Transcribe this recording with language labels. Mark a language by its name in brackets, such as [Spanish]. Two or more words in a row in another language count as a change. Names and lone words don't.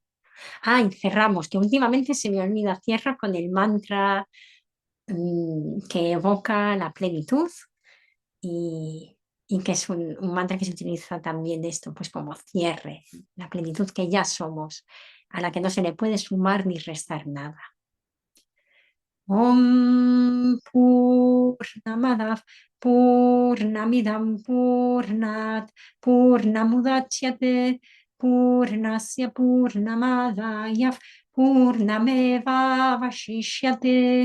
[Spanish] Ah, y cerramos, que últimamente se me olvida, cierra con el mantra que evoca la plenitud y, y que es un mantra que se utiliza también de esto, pues como cierre, la plenitud que ya somos, a la que no se le puede sumar ni restar nada. [Sanskrit] Om Purnamadav Purnamidam Purnat Purnamudachyate Purnasya Purnamadaya Purnameva Vashishyate.